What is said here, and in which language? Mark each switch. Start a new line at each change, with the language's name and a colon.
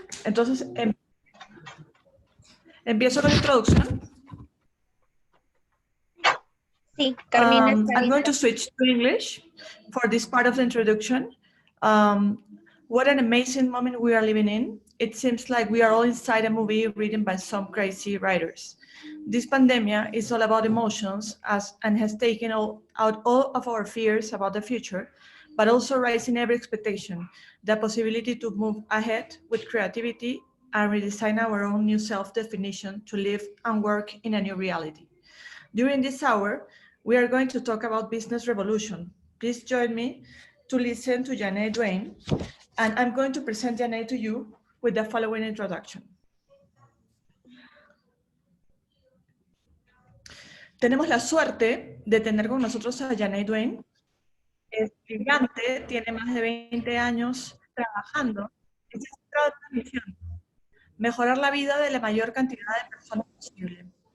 Spanish: Entonces, empiezo con la introducción. Sí, Carmina está
English: I'm going
Spanish: lista.
English: to switch to English for this part of the introduction. What an amazing moment we are living in. It seems like we are all inside a movie written by some crazy writers. This pandemic is all about emotions and has taken out all of our fears about the future, but also raising every expectation, the possibility to move ahead with creativity and redesign our own new self-definition to live and work in a new reality. During this hour, we are going to talk about business revolution. Please join me to listen to Ja-Nae Duane, and I'm going to present Ja-Nae to you with the following introduction.
Spanish: Tenemos la suerte de tener con nosotros a Ja-Nae Duane. Es brillante, tiene más de 20 años trabajando y se ha centrado en una misión: mejorar la vida de la mayor cantidad de personas posible.